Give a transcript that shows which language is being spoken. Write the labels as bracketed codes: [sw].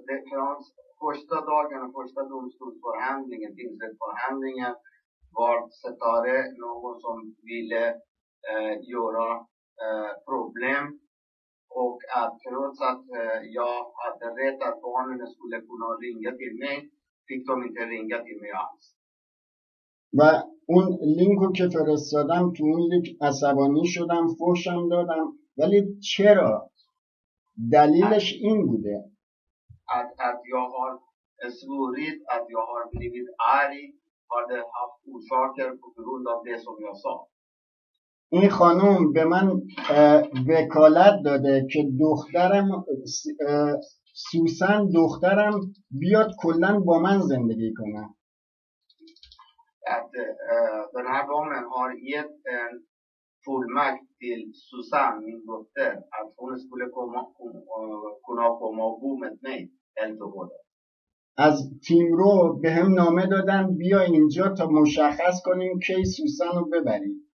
[sv] Från första dagen och första domstolsförhandlingen, tingsrättsförhandlingen var Setare någon som ville göra problem och att trots att jag hade rätt att barnen skulle kunna ringa till mig fick de inte ringa till mig alls. [fa] و اون لینکو که فرستادم تو اون لینک عصبانی شدم، فحشم دادم. ولی چرا؟ دلیلش این بوده [sv] att jag har svurit, att jag har blivit arg, har det haft orsaker på grund av det som jag sa. [fa] این خانوم به من وکالت داده که دخترم سوسن دخترم بیاد کلن با من زندگی کنه. [sv] Att den här damen har gett en fullmakt till Susanne, min dotter, att hon skulle kunna komma och bo med mig helt och hållet. [fa] از تیم رو به هم نامه دادن بیا اینجا تا مشخص کنیم کی سوسن رو ببریم.